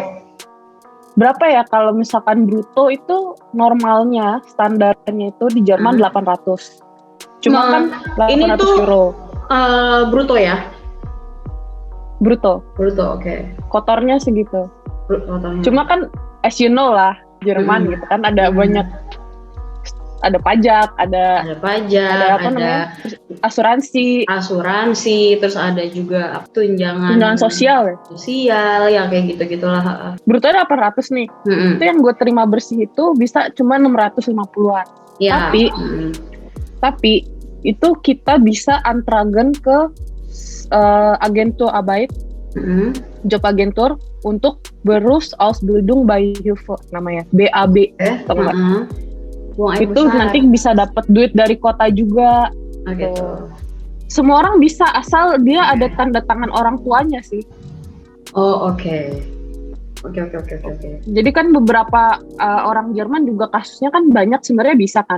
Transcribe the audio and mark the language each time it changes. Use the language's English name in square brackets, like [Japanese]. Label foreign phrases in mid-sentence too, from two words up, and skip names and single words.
[Indonesian] Berapa ya kalau misalkan bruto itu normalnya standarnya itu di Jerman 800. Cuma kan 800 ini tuh, euro. Bruto ya? Bruto, oke. Kotornya segitu. Kotornya. Cuma kan [English] as you know [Indonesian] lah, Jerman gitu kan ada banyak, ada pajak, ada apa namanya, asuransi, terus ada juga tunjangan sosial ya kayak gitu-gitulah. Bruto 800 nih. Itu yang gue terima bersih itu bisa cuma 650-an. Ya. Tapi itu kita bisa antragen ke [German] Agentur Arbeit, [Indonesian] job agentur untuk [German] Berufs Ausbildung bei Hilfe [Indonesian] namanya, BAB. Itu nanti bisa dapat duit dari kota juga. Gitu. Semua orang bisa asal dia ada tanda tangan orang tuanya sih. Oh, oke. Jadi kan beberapa orang Jerman juga kasusnya kan banyak sebenarnya bisa kan.